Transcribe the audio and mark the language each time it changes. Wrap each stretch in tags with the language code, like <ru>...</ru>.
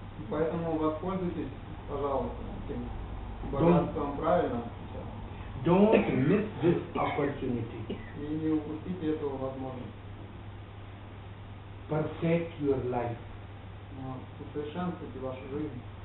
<ru>Поэтому воспользуйтесь, пожалуйста, этим богатством правильно сейчас.</ru> <en>Don't miss this opportunity.</en> <ru>И не упустите эту возможность.</ru> <en>Perfect your life.</en> <ru>Усовершенствуйте вашу жизнь.</ru>